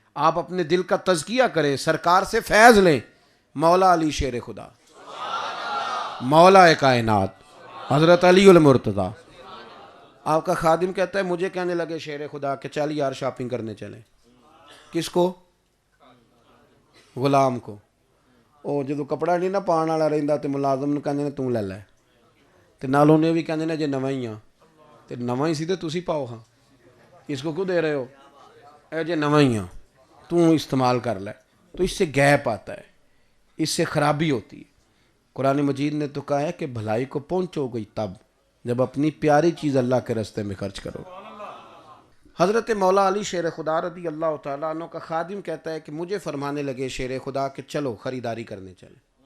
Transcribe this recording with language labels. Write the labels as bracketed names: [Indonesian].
[Urdu] آپ اپنے دل کا تزکیہ کریں, سرکار سے فیض لیں. مولا علی شیر خدا, مولا کائنات, حضرت علی المرتضیٰ. آپ کا خادم کہتا ہے, مجھے کہنے لگے شیر خدا کہ چل یار شاپنگ کرنے چلیں. کس کو؟ غلام کو. [Punjabi] او جدو کپڑا نہیں نہ پان والا رہندا تے ملازم نوں کہندے نے توں لے لے, تے نال اونے بھی کہندے نے جے نواں ہی ہاں, تے نواں ہی سی تے تسی پاؤ ہاں, [Urdu] اس کو کیوں دے رہے ہو, [Punjabi] اے جے نواں ہی ہاں توں استعمال کر لے. [Urdu] تو اس سے گیپ آتا ہے, اس سے خرابی ہوتی ہے. قرآن مجید نے تو کہا ہے کہ بھلائی کو پہنچو گئی تب جب اپنی پیاری چیز اللہ کے راستے میں خرچ کرو. حضرت مولا علی شیر خدا رضی اللہ تعالیٰ عنہ کا خادم کہتا ہے کہ مجھے فرمانے لگے شیر خدا کہ چلو خریداری کرنے چلیں.